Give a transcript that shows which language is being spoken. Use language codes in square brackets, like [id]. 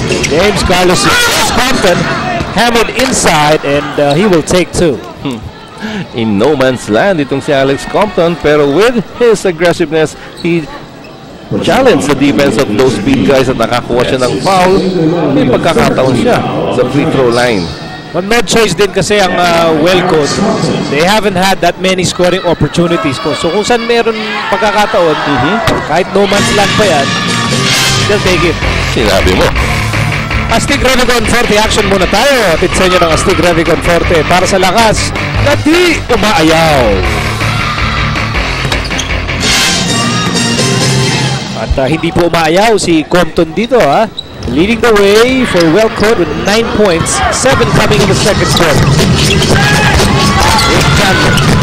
[en] James Carlos Compton hammered inside and he will take 2. In no man's land itong si Alex Compton, pero with his aggressiveness, he challenged the defense of those big guys [tl] at nakakuha siya ng foul. May pagkakataon siya sa free throw line. [en] But no choice [tl] din kasi ang [en] Welcome. They haven't had that many scoring opportunities. [tl] So kung saan meron pagkakataon, kahit no man's land pa yan, [en] they'll take it. [tl] Sinabi mo. Astig Revicon Forte action muna tayo. Atid sa inyo ng Astig Revicon Forte para sa lakas na di umaayaw. At hindi po umaayaw si Compton dito [en] leading the way for Welcome with 9 points, 7 coming in the second quarter. Chandler.